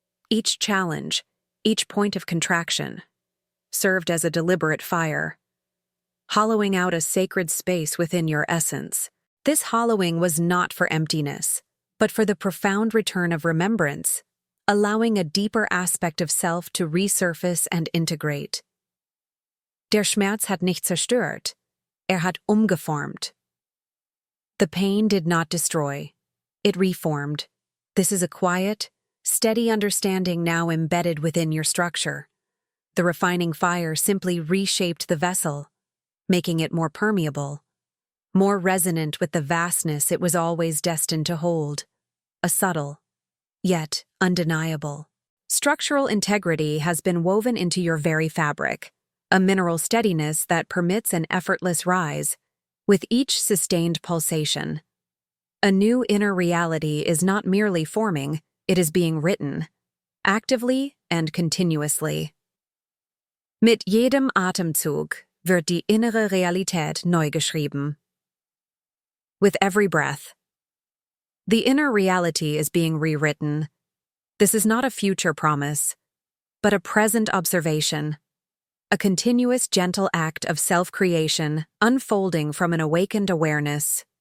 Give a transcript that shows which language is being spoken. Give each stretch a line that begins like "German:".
English: Each challenge, each point of contraction, served as a deliberate fire, hollowing out a sacred space within your essence. This hollowing was not for emptiness, but for the profound return of remembrance, allowing a deeper aspect of self to resurface and integrate.
German: Der Schmerz hat nicht zerstört, hat umgeformt.
English: The pain did not destroy, it reformed. This is a quiet, steady understanding now embedded within your structure. The refining fire simply reshaped the vessel, making it more permeable, more resonant with the vastness it was always destined to hold. A subtle, yet undeniable, structural integrity has been woven into your very fabric, a mineral steadiness that permits an effortless rise, with each sustained pulsation. A new inner reality is not merely forming, it is being written, actively and continuously.
German: Mit jedem Atemzug wird die innere Realität neu geschrieben.
English: With every breath, the inner reality is being rewritten. This is not a future promise, but a present observation, a continuous gentle act of self-creation unfolding from an awakened awareness.